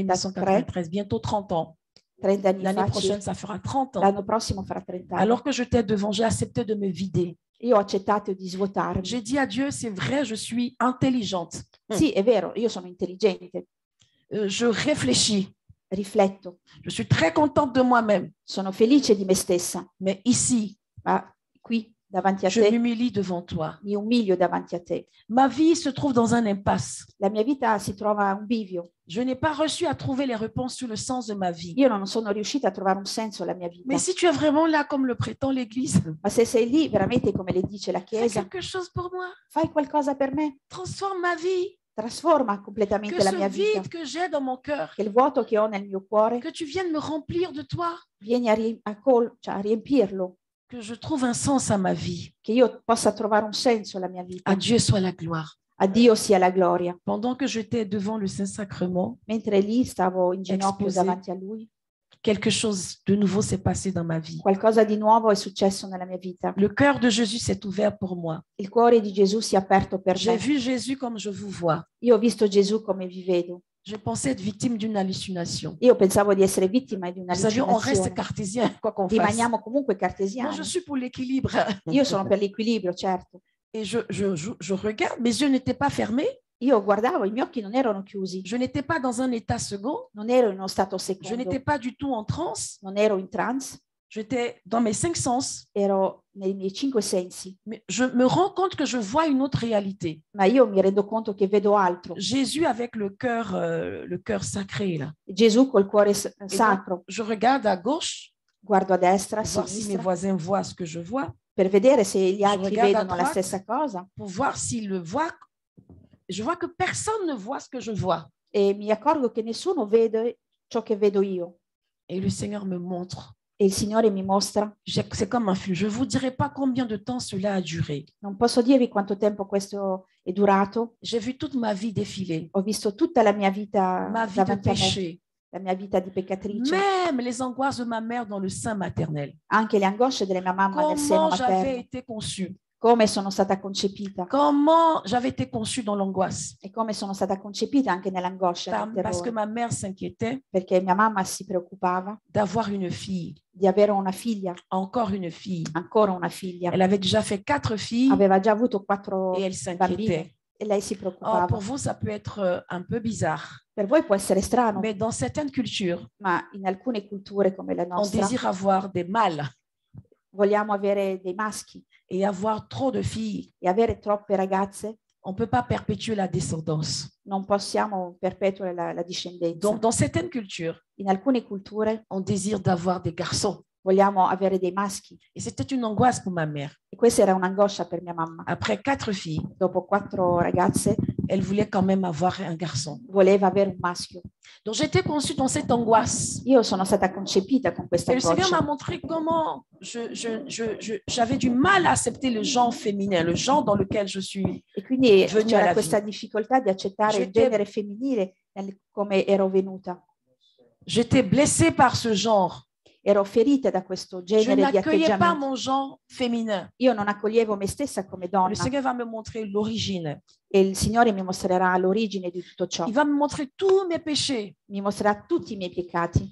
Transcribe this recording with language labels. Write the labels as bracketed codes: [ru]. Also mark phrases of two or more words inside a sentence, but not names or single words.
[fr] 1993, 1993? Bientôt 30 ans. [it] 30 anni [fr] L'année [it] fa, [fr] prochaine, ça fera 30 ans. [it] l'anno prossimo farà 30 anni. [fr] Alors que j'étais devant, j'ai accepté de me vider. [it] Io ho accettato di svuotarmi. [fr] J'ai dit à Dieu, c'est vrai, je suis intelligente. [it] Sì, è vero, io sono intelligente, [fr] Je réfléchis. [it] rifletto, [fr] Je suis très contente de moi-même. [it] sono felice di me stessa, [fr] Mais ici, [it] ma qui davanti a [fr] je [it] te [fr] m'humilie devant toi. [it] mi umilio davanti a te. [fr] Ma vie se trouve dans un impasse. [it] La mia vita si trova a un bivio. [fr] Je n'ai pas reçu à trouver les réponses sur le sens de ma vie. [it] Io non sono riuscita a trovare un senso alla mia vita. [fr] Mais si tu es vraiment là comme le prétend l'Église, [it] Ma se sei lì veramente come le dice la [fr] fais [it] Chiesa, [fr] quelque chose pour moi. [it] fai qualcosa per me, [fr] Transforme ma vie. [it] trasforma completamente [fr] Que [it] la [fr] ce [it] mia vita. [fr] vide que j'ai dans mon cœur, [it] Che il vuoto che ho nel mio cuore [fr] que tu viennes me remplir de toi, [it] vieni a riempirlo, [fr] que je trouve un sens à ma vie. [it] che io possa trovare un senso alla mia vita. [fr] À Dieu soit la gloire. [it] A Dio sia la gloria. [fr] Pendant que j'étais devant le Saint-Sacrement, [it] Mentre lì stavo in ginocchio [fr] Exposé. [it] davanti a lui, [fr] quelque chose de nouveau s'est passé dans ma vie. [it] qualcosa di nuovo è successo nella mia vita. [fr] Le cœur de Jésus s'est ouvert pour moi. [it] Il cuore di Gesù si è aperto per [fr] J'ai [it] me. [fr] vu Jésus comme je vous vois. [it] Io ho visto Gesù come vi vedo. [fr] Je pensais être victime d'une hallucination. [it] Io pensavo di essere vittima di [fr] Vous savez, on reste [it] un'allucinazione. [fr] cartésien, quoi qu'on fasse. [it] Rimaniamo comunque [fr] Moi, [it] cartesiani. [fr] je suis pour l'équilibre. [it] Io sono per l'equilibrio, certo. [fr] Et je regarde, mes yeux n'étaient pas fermés. [it] Io guardavo, i miei occhi non erano chiusi, [fr] Je n'étais pas dans un état second. [it] non ero in uno stato [fr] Je [it] secondo, [fr] n'étais pas du tout en transe. [it] non ero in trance, [fr] J'étais dans mes 5 sens. [it] ero nei miei 5 sensi, [fr] Mais je me rends compte que je vois une autre réalité. [it] ma io mi rendo conto che vedo altro. [fr] Jésus avec le cœur sacré, là. [it] Gesù col cuore [fr] Et [it] sacro. [fr] donc, je regarde à gauche, [it] Guardo a destra, a [fr] pour voir si mes [it] sinistra, [fr] voisins voient ce que je vois, [it] per vedere se gli altri [fr] regarde a [it] vedono la [fr] droite. [it] stessa cosa [fr] pour voir s'ils le voient. Je vois que personne ne voit ce que je vois. [it] e mi accorgo che nessuno vede ciò che vedo io. [fr] Et le Seigneur me montre [it] E il Signore mi mostra, [fr] C'est comme un film. Je ne vous dirai pas combien de temps cela a duré. [it] non posso dirvi quanto tempo questo è durato. [fr] J'ai vu toute ma vie défiler, [it] Ho visto tutta la mia vita [fr] ma vie de [it] davanti a me, [fr] péché, [it] la mia vita di peccatrice, [fr] même les angoisses de ma mère dans le sein maternel. [it] anche le angosce della mia mamma nel seno [fr] Comment j'avais [it] materno, [fr] été conçue, [it] come sono stata concepita [fr] comment j'avais été conçue dans l'angoisse. [it] e come sono stata concepita anche nell'angoscia e nel [fr] Parce que [it] terrore, [fr] ma mère s'inquiétait [it] perché mia mamma si preoccupava [fr] d'avoir une fille, [it] di avere una figlia, [fr] encore une fille. [it] ancora una figlia. [fr] Elle avait déjà fait 4 filles [it] Aveva già avuto 4 [fr] et elle [it] bambini [fr] s'inquiétait. [it] e lei si [fr] Oh, [it] preoccupava. [fr] pour vous, ça peut être un peu bizarre, [it] Per voi può essere strano, [fr] mais dans certaines cultures, [it] ma in alcune culture come la [fr] on [it] nostra [fr] désire avoir des mâles [it] vogliamo avere dei maschi [fr] et avoir trop de filles. [it] e avere troppe ragazze [fr] On ne peut pas perpétuer la descendance. [it] non possiamo perpetuare la discendenza. [fr] Donc, dans certaines cultures, [it] In alcune culture [fr] on désire d'avoir des garçons. [it] vogliamo avere dei maschi [fr] Et c'était une angoisse pour ma mère. [it] e questa era un'angoscia per mia mamma. [fr] Après 4 filles, [it] Dopo 4 ragazze [fr] elle voulait quand même avoir un garçon. [it] voleva avere un maschio. [fr] Donc, j'étais conçue dans cette angoisse. [it] Io sono stata concepita con questa [fr] Et le Seigneur m'a [it] angoscia [fr] montré comment j'avais du mal à accepter le genre féminin, le genre dans lequel je suis. [it] e quindi [fr] Venue [it] c'era alla questa difficoltà di accettare il [fr] J'étais- [it] genere femminile come ero venuta. [fr] J'étais blessée par ce genre. [it] Ero ferita da questo [fr] Je [it] genere di [fr] n'accueillais pas [it] atteggiamento. [fr] mon genre féminin. [it] Io non accoglievo me stessa come [fr] Le [it] donna [fr] Seigneur va me montrer l'origine. [it] e il Signore mi mostrerà l'origine di tutto ciò. [fr] Il va me montrer tous mes péchés. [it] Mi mostrerà tutti i miei peccati.